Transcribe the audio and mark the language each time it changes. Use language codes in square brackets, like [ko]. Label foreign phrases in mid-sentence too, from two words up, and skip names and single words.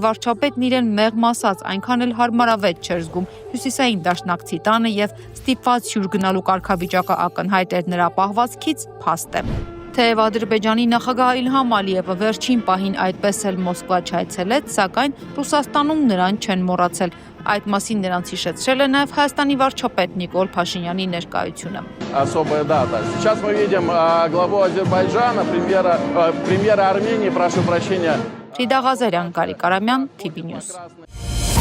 [hy] վարչապետն իրեն մեղմ ասած այնքան էլ հարմարավետ չէր զգում Հյուսիսային Դաշնակցի տանը եւ ստիպված հյուր գնալու կարգավիճակը ակնհայտ էր նրա պահվածքից, փաստ է։ Թեև Ադրբեջանի նախագահ Իլհամ Ալիևը վերջին պահին այդպես էլ Մոսկվա չայցելեց, սակայն Ռուսաստանում նրան չեն մոռացել։ Այդ մասին նրանց հիշեցրել է նաև Հայաստանի վարչապետ Նիկոլ Փաշինյանի ներկայությունը։ [ru] Особая дата. Сейчас мы видим главу Азербайджана, премьера Армении, прошу прощения. [hy] Ռիդա Ղազարյան, Կարիկ Արամյան, TV News։